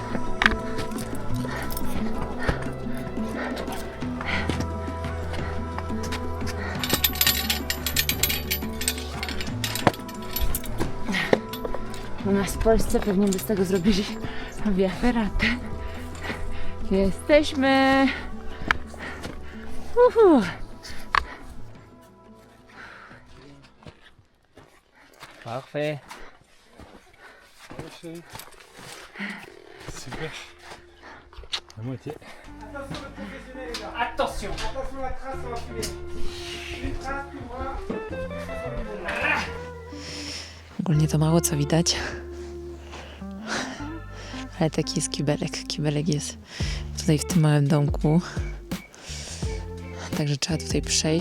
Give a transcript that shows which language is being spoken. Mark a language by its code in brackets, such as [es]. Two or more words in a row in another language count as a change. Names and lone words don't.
[pl] U nas w Polsce pewnie by z tego zrobili [it] via ferrata. [pl] Jesteśmy. [fr] Parfait. Super. La moitié. Attention. [pl] Ogólnie to mało co widać. Ale taki jest kibelek. Kibelek jest tutaj w tym małym domku. Także trzeba tutaj przejść.